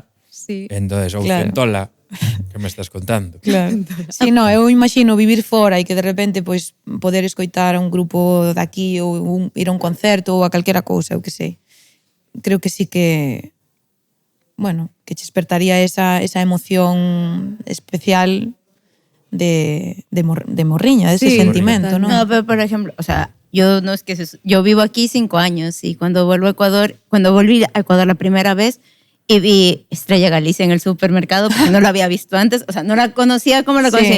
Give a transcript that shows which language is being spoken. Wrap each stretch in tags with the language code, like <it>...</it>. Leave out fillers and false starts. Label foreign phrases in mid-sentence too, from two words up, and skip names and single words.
<es>Sí.</es> <gl>Entonces, ou centola, que me estás contando.</gl> <es>Claro.</es> <gl>Sí, no, eu imagino vivir fora e que de repente pois poder escoitar a un grupo daqui ou ir a un concerto ou a calquera cousa, eu que sei.</gl> <es>Creo que sí que bueno, que che despertaría esa emoción especial de morriña, de ese sentimiento, ¿no? No, pero por ejemplo, o sea, yo vivo aquí 5 años y cuando volví a Ecuador la primera vez y vi Estrella Galicia en el supermercado porque no la había visto antes, o sea, no la conocía como la conocí.</es>